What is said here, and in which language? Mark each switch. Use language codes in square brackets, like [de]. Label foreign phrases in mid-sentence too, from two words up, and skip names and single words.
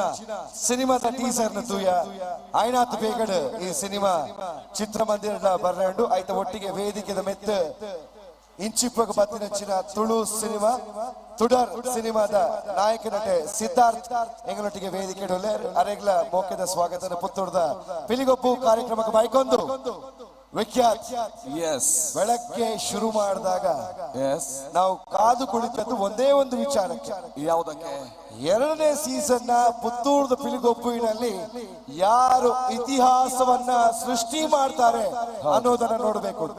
[tcy] ಸಿನಿಮಾದ ಟೀಸರ್ ನ ತೂಯ ಆಯ್ನಾತ್ ಬೇಗಡ್ ಈ ಸಿನಿಮಾ ಚಿತ್ರಮಂದಿರದ ಬರ್ರಂಡು ಐತ ಒಟ್ಟಿಗೆ ವೇದಿಕೆದ ಮೆತ್ತ ಇಂಚಿಪ್ಪಗ ಬತ್ತಿನಂಚಿನ ತುಳು ಸಿನಿಮಾ ತುಡರ್ ಸಿನಿಮಾದ ನಾಯಕ ನಟ ಸಿದ್ಧಾರ್ಥ್ ಎಂಗಳೊಟ್ಟಿಗೆ ವೇದಿಕೆ ಅರೆಗ್ಲ ಮೋಕೆದ ಸ್ವಾಗತದ ಪುತ್ತೂರ್ದ ಪಿಲಿಗೊಪ್ಪು ಕಾರ್ಯಕ್ರಮಕ್ಕೆ ಬೈಕೊಂದು ವಿಖ್ಯಾತ್. [kn] ಬೆಳಗ್ಗೆ ಶುರು ಮಾಡಿದಾಗ ನಾವು ಕಾದು ಕುಳಿತದ್ದು ಒಂದೇ ಒಂದು ವಿಚಾರಕ್ಕೆ, ಯಾವುದಕ್ಕೆ? 2ನೇ ಸೀಸನ್ ನ ಪುತ್ತೂರ್ದ ಪಿಲಿಗೊಪ್ಪುವಿನಲ್ಲಿ ಯಾರು ಇತಿಹಾಸವನ್ನ ಸೃಷ್ಟಿ ಮಾಡ್ತಾರೆ ಅನ್ನೋದನ್ನ ನೋಡ್ಬೇಕು ಅಂತ.